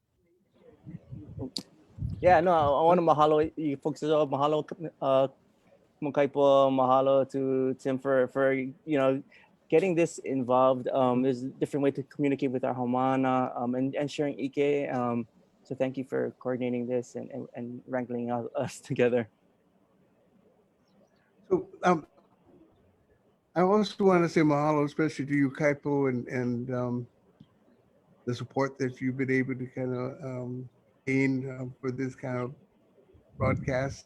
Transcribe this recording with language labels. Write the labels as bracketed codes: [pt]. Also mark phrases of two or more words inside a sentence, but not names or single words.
[en] Yeah, no, I want to mahalo you folks as well. Mahalo Mokaipo, mahalo to Tim for getting this involved. There's a different way to communicate with our Homana and sharing Ike. So thank you for coordinating this and wrangling us together. So I also want to say mahalo, especially to you, Kaipo, and the support that you've been able to kind of gain for this kind of broadcast.